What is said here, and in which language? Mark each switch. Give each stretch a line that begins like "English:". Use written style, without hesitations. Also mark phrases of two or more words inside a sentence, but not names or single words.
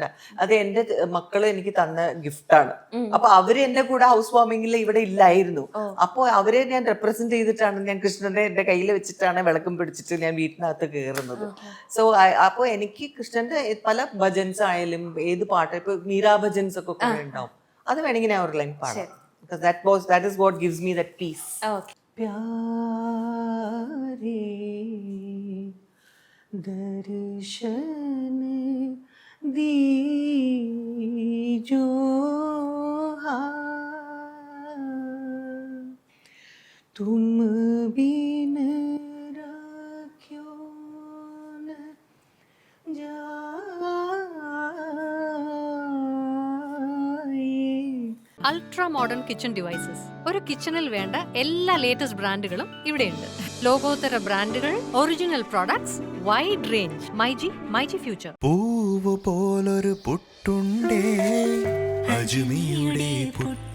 Malayalam: അത് എന്റെ മക്കള് എനിക്ക് തന്ന ഗിഫ്റ്റാണ്. അപ്പൊ അവര് എന്റെ കൂടെ
English: house warming
Malayalam: ഇവിടെ ഇല്ലായിരുന്നു. അപ്പൊ അവരെ ഞാൻ റെപ്രസെന്റ് ചെയ്തിട്ടാണ് ഞാൻ കൃഷ്ണന്റെ എന്റെ കയ്യിൽ വെച്ചിട്ടാണ് വിളക്കും പിടിച്ചിട്ട് ഞാൻ വീട്ടിനകത്ത് കയറുന്നത്. സോ അപ്പൊ എനിക്ക് കൃഷ്ണന്റെ പല ഭജൻസ് ആയാലും ഏത് പാട്ട്, ഇപ്പൊ മീരാ ഭജൻസ് ഒക്കെ കുറെ ഉണ്ടാവും. അത് വേണമെങ്കിൽ ഞാൻ ഒരു ലൈൻ പാടാം.
English: That is what gives me that peace.
Hindi: പ്യാരേ दर्शन दीजो तुम बिन राख्यो न जाए.
English: ultra modern kitchen devices.
Malayalam: ഒരു കിച്ചണിൽ വേണ്ട എല്ലാ ലേറ്റസ്റ്റ് ബ്രാൻഡുകളും ഇവിടെയുണ്ട്. ലോകോത്തര ബ്രാൻഡുകൾ,
English: original products, wide range.
Malayalam: മൈജി ഫ്യൂച്ചർ. പൂവ് പോലൊരു പുട്ടുണ്ടേ അജ്മിയുടെ പുട്ടും.